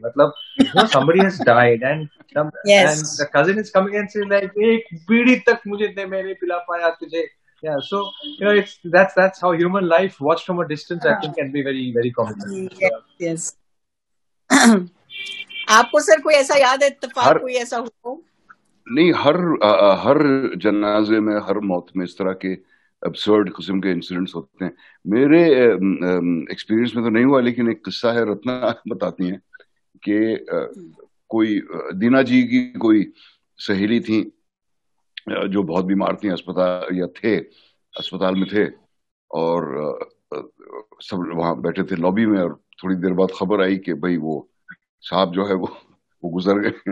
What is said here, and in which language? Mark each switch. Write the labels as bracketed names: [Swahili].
[English] Matlab, you know, somebody has died, and yes. And the cousin is coming and saying like, [Hindi] एक बीड़ी तक मुझे नहीं पिला पाया तुझे. [English] Yeah, so you know, that's how human life watched from a distance, I think, can be very, very comical. Yes. [Hindi] आपको sir कोई ऐसा याद है इत्तेफाक कोई ऐसा हो? नहीं, हर जनाजे में, हर मौत में इस तरह के absurd किस्म के इंसिडेंट्स होते हैं. मेरे एक्सपीरियंस में तो नहीं हुआ, लेकिन एक किस्सा है, रत्ना बताती हैं कि कोई दीना जी की कोई सहेली थी जो बहुत बीमार थी, अस्पताल में थे, और सब वहां बैठे थे लॉबी में, और थोड़ी देर बाद खबर आई कि भाई वो साहब जो है वो गुजर गए.